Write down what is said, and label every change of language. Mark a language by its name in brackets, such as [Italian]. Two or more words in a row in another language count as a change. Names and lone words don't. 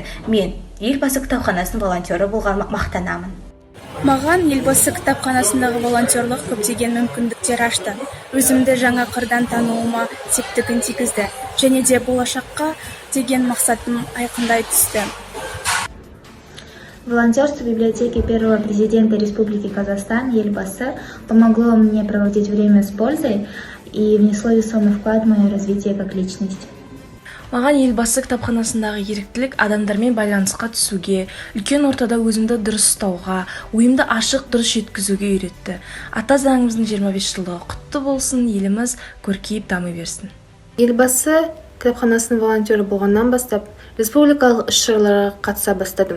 [Kazakh] Мен Елбасы кітапханасының волонтері болған мақтанамын. Маған Елбасы кітапханасындағы волонтерлық көптеген мүмкіндіктер ашты. Өзімді жаңа қырдан тануыма септігін тигізді, және де болашаққа деген мақсатым айқындай түсті. [Russian] Волонтерство в библиотеке первого президента Республики Казахстан Елбасы помогло мне проводить время с пользой и внесло весомый вклад в мое развитие как личность. [Kazakh] Маған Елбасы кітапханасындағы еріктілік адамдармен байланысқа түсуге, үлкен ортада өзімді дұрыс ұстауға, ойымды ашық дұрыс жеткізуге үйретті. Ата заңымыздың 25 жылдығы құтты болсын, еліміз көркейіп дами берсін. Елбасы кітапханасының волонтері болғаннан бастап, республикалық іс-шараларға қатыса бастадым.